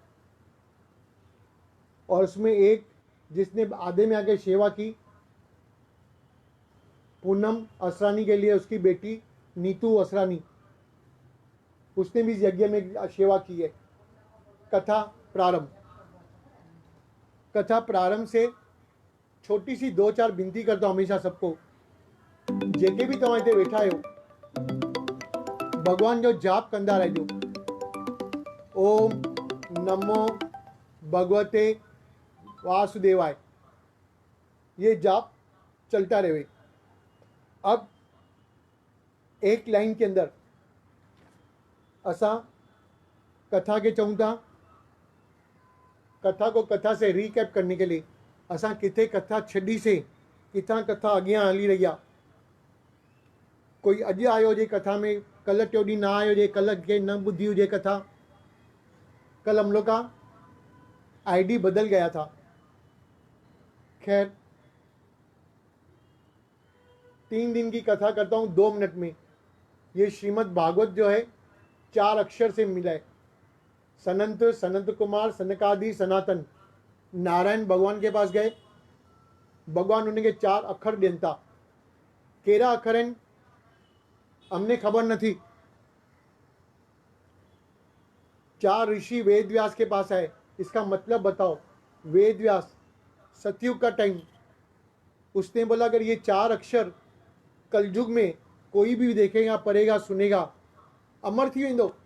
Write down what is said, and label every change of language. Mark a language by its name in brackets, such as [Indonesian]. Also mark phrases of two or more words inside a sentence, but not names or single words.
[Hindi] और उसमें एक जिसने आधे में आके सेवा की, पूनम असरानी के लिए उसकी बेटी नीतू असरानी, उसने भी इस यज्ञ में सेवा की है। कथा प्रारंभ। कथा प्रारंभ से छोटी सी 2-4 विनती करता हूँ हमेशा सबको, [Sindhi] जेके भी तव्हां हिते वेठा आहियो, भगवान जो जाप कंदा रहिजो। [Sanskrit] ओम नमो भगवते वासुदेवाय, [Hindi] ये जाप चलता रहे। अब एक लाइन के अंदर [Sindhi] असा कथा के चऊं था, [Hindi] कथा को कथा से रीकैप करने के लिए [Sindhi] असा किथे कथा छड़ी से किथां कथा अॻियां हली रही आहे। कोई अॼु आयो हुजे कथा में, कल टियों ॾींहुं न आयो हुजे, कल के न ॿुधी हुजे कथा। [Hindi] कल हम लोग का आईडी बदल गया था। खैर 3 दिन की कथा करता हूँ 2 मिनट में। ये श्रीमद् भागवत जो है 4 अक्षर से मिला है। सनंत, सनंत कुमार, सनकादि, सनातन। नारायण भगवान के पास गए, भगवान उनके 4 अक्षर [Sindhi] ॾियनि था। कहिड़ा अखर आहिनि [Hindi] हमने खबर नहीं। 4 ऋषि वेद व्यास के पास आए, इसका मतलब बताओ। वेद व्यास सतयुग का टाइम, उसने बोला अगर ये 4 अक्षर कलयुग में कोई भी देखेगा, पढ़ेगा, सुनेगा, [Sindhi] अमर थी वेंदो।